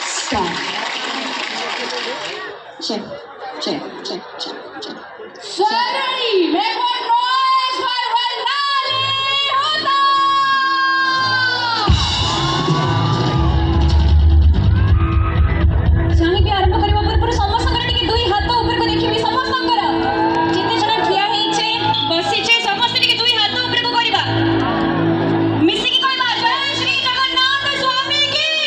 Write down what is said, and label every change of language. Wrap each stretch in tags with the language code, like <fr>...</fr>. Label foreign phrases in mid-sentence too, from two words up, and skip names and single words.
<en>Start. Check, check, check, check, check. Sorry, make one noise for Vardhani Hota!</en> <or>ସାଙ୍ଗେ ଆରମ୍ଭ କରିବା ପୂର୍ବରୁ ସମସ୍ତଙ୍କର ଟିକେ ଦୁଇ ହାତ ଉପରକୁ ଦେଖିବି ସମସ୍ତଙ୍କର ଯେତେ ଜଣ ଠିଆ ହେଇଛେ ବସିଛେ ସମସ୍ତେ ଟିକେ ଦୁଇ ହାତ ଉପରକୁ କରିବା ମିଶିକି କହିବା ଜୟ ଶ୍ରୀ ଜଗନ୍ନାଥ ସ୍ୱାମୀ କି</or>